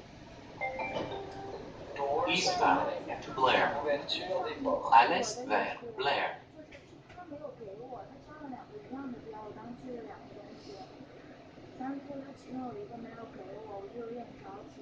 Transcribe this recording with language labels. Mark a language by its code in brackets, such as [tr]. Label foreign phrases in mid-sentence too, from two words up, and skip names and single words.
[en] Eastbound to Blair. [fr] À l'est vers Blair. [zh] 他没有给我，他加了2个一样的标，我刚寄了2个东西，但是说他其中有一个没有给我，我就有点着急。